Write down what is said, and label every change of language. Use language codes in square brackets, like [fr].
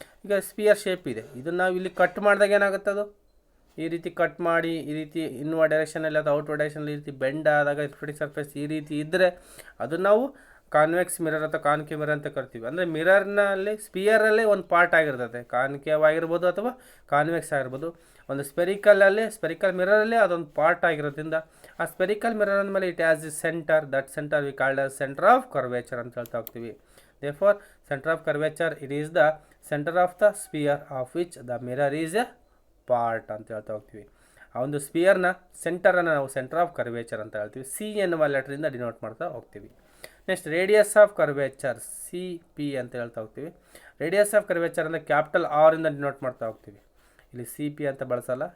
[kn] ಈಗ spear shape ಇದೆ, ಇದನ್ನು ನಾವು ಇಲ್ಲಿ ಕಟ್ ಮಾಡಿದಾಗ ಏನಾಗುತ್ತೆ? ಅದು ಈ ರೀತಿ ಕಟ್ ಮಾಡಿ ಈ ರೀತಿ ಇನ್ವರ್ಡ್ ಡೈರೆಕ್ಷನಲ್ಲಿ ಅಥವಾ ಔಟ್ವರ್ಡ್ ಡೈರೆಕ್ಷನಲ್ಲಿ ಈ ರೀತಿ ಬೆಂಡ್ ಆದಾಗ ರಿಫ್ಲೆಕ್ಟಿಂಗ್ ಸರ್ಫೇಸ್ ಈ ರೀತಿ ಇದ್ದರೆ ಅದು ನಾವು ಕಾನ್ವೆಕ್ಸ್ ಮಿರರ್ ಅಥವಾ ಕಾನ್ಕೇವ್ ಮಿರರ್ ಅಂತ ಕರಿತೀವಿ. ಅಂದರೆ ಮಿರರ್ನಲ್ಲಿ ಸ್ಪಿಯರಲ್ಲೇ ಒಂದು ಪಾರ್ಟ್ ಆಗಿರ್ತದೆ, ಕಾನ್ಕೇವ್ ಆಗಿರ್ಬೋದು ಅಥವಾ ಕಾನ್ವೆಕ್ಸ್ ಆಗಿರ್ಬೋದು. ಒಂದು ಸ್ಪೆರಿಕಲ್ ಮಿರರಲ್ಲಿ ಅದೊಂದು ಪಾರ್ಟ್ ಆಗಿರೋದ್ರಿಂದ ಆ ಸ್ಪೆರಿಕಲ್ ಮಿರರ್ ಅಂದಮೇಲೆ [en] it has a centre, that centre we called as centre of curvature [kn] ಅಂತ ಹೇಳ್ತಾ ಹೋಗ್ತೀವಿ. [en] Therefore, center of curvature, it is the center of the sphere of which the mirror is a [kn] part ಅಂತ ಹೇಳ್ತಾ ಹೋಗ್ತೀವಿ. ಆ ಒಂದು ಸ್ಪಿಯರ್ನ ಸೆಂಟರನ್ನು ನಾವು ಸೆಂಟರ್ ಆಫ್ ಕರ್ವೇಚರ್ ಅಂತ ಹೇಳ್ತೀವಿ. ಸಿ ಎನ್ನುವ ಲೆಟ್ರಿಂದ ಡಿನೋಟ್ ಮಾಡ್ತಾ ಹೋಗ್ತೀವಿ. Next radius of curvature C P ಅಂತ ಹೇಳ್ತಾ ಹೋಗ್ತೀವಿ. ರೇಡಿಯಸ್ ಆಫ್ ಕರ್ವೇಚರ್ ಅಂದರೆ ಕ್ಯಾಪಿಟಲ್ ಆರ್ ಇಂದ ಡಿನೋಟ್ ಮಾಡ್ತಾ ಹೋಗ್ತೀವಿ. ಇಲ್ಲಿ ಸಿ ಪಿ ಅಂತ ಬಳಸಲ್ಲ.